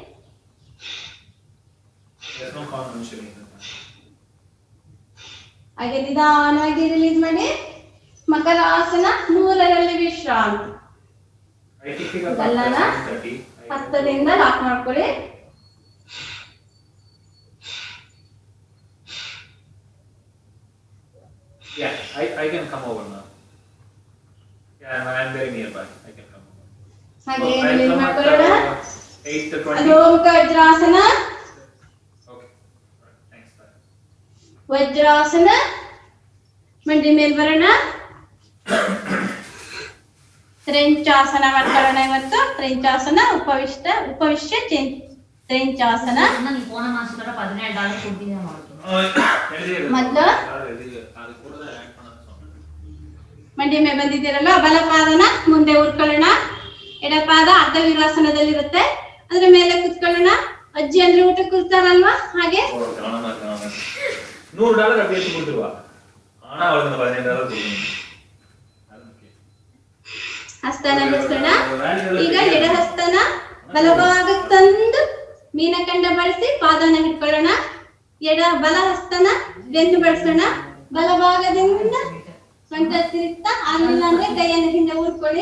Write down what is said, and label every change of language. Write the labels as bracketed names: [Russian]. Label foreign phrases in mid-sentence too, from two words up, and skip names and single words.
[Kannada] ಹಾಗೆ ನಿಧಾನವಾಗಿ ರಿಲೀಸ್ ಮಾಡಿ. ಮಕರಾಸನ 3ರಲ್ಲಿ ವಿಶ್ರಾಂತಿ. ಗಲ್ಲನ ಹಸ್ತದಿಂದ ಲಾಕ್ ಮಾಡ್ಕೊಳ್ಳಿ. [English] Yeah, I can come over now. Yeah, I'm very nearby. I can come over. [Kannada] ಹಾಗೆ ರಿಲೀಸ್ ಮಾಡ್ಕೊಳ್ಳೋಣ. 8:20. ಅಧೋಮುಖ ವಜ್ರಾಸನ. [English] Okay. Right. Thanks. Bye. [Kannada] ವಜ್ರಾಸನ. ಮಂಡಿ ಮೇಲೆ ಬರೋಣ. ತ್ರೆಂಚಾಸನ ಮಾಡ್ಕೊಳ್ಳೋಣ ಇವತ್ತು. ತ್ರೆಂಚಾಸನ ಉಪವಿಷ್ಟ ತ್ರೆಂಚಾಸನ. ಮೊದಲು ಮಂಡಿ ಮೇಲೆ ಬಂದಿದ್ದೀರಲ್ಲ, ಬಲಪಾದನ ಮುಂದೆ ಉರ್ಕೊಳ್ಳೋಣ. ಎಡಪಾದ ಅರ್ಧ ವೀರಾಸನದಲ್ಲಿರುತ್ತೆ, ಅದ್ರ ಮೇಲೆ ಕುತ್ಕೊಳ್ಳೋಣ. ಅಜ್ಜಿ ಅಂದ್ರೆ ಊಟ ಕೂರ್ತಾರಲ್ವಾ, ಹಾಗೆ [Tamil] $100 அப்படி எடுத்து கொடுத்துருவா. ஆனா அவளுக்கு $15 [Kannada] ಹಸ್ತನ ಬಿಡಿಸೋಣ. ಈಗ ಎಡ ಹಸ್ತನ ಬಲಭಾಗಕ್ಕೆ ತಂದು ಮೀನಕಂಡ ಬಳಸಿ ಪಾದನ ಹಿಡ್ಕೊಳ್ಳೋಣ. ಬಲ ಹಸ್ತನ ಬೆನ್ನು ಬಳಸೋಣ. ಬಲಭಾಗದಿಂದ ಸೊಂಟ ತಿರುಗ್ತಾ, ಆಗಲಿಲ್ಲ ಅಂದ್ರೆ ಕೈಯನ್ನು ಹಿಂದೆ ಊರ್ಕೊಳ್ಳಿ.